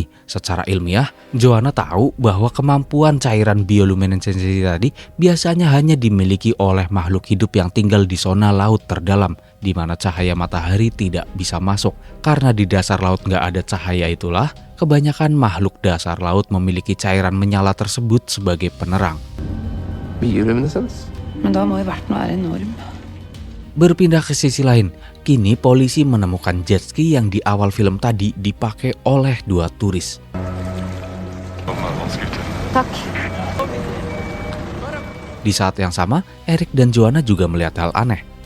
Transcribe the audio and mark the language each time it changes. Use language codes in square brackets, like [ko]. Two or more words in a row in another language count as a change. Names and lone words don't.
[id] Secara ilmiah, Joanna tahu bahwa kemampuan cairan bioluminesensi tadi biasanya hanya dimiliki oleh makhluk hidup yang tinggal di zona laut terdalam, di mana cahaya matahari tidak bisa masuk. Karena di dasar laut nggak ada cahaya itulah, kebanyakan makhluk dasar laut memiliki cairan menyala tersebut sebagai penerang. [no] Bioluminescens? Men da må jo verten være enorm. [id] Berpindah ke sisi lain, kini polisi menemukan [en] jet ski [id] yang di awal film tadi dipakai oleh dua turis. [no] Takk. [id] Di saat yang sama, Eric dan Joanna juga melihat hal aneh.